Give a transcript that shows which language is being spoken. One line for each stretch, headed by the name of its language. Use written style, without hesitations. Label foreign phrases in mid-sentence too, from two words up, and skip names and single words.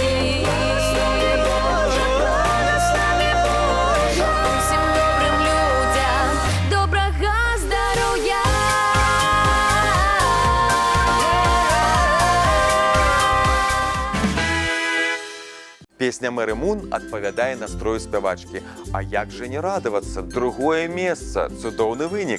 Russian: Благослови Боже, благослови Боже, всем добрым людям доброго здоровья.
Belarusian: Песня Мэры Мун адпавядае настрою спявачкі. А як жа не радавацца? Другое месца, цудоўны вынік.